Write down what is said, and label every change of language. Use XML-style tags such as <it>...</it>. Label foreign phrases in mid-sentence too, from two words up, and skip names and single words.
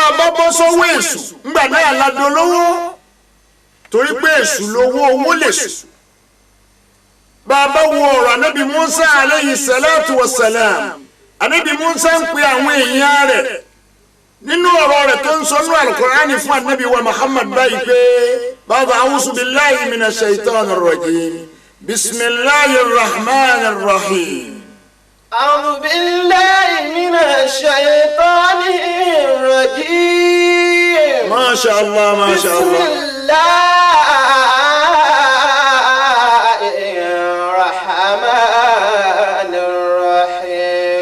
<yo>a bá bọ́ sọ́wọ́ èṣù ńgbà náà ládùn olówó torí pé èṣù lówó owó lè sùn bá a bá wo ọ̀rọ̀ anábì Musa</yo> <ar>عليه الصلاة والسلام</ar> <yo>anábì Musa ń pe àwọn èèyàn rẹ̀ nínú ọ̀rọ̀ rẹ̀ tó ń sọ ní Al-Qur'ani fún anábì wa Muhammad báyìí pé bàbá</yo> <ar>أعوذ بالله من الشيطان الرجيم بسم الله الرحمن الرحيم. أعوذ بالله من الشيطان الرجيم ما شاء الله ما شاء بسم الله الله الرحمن الرحيم</ar>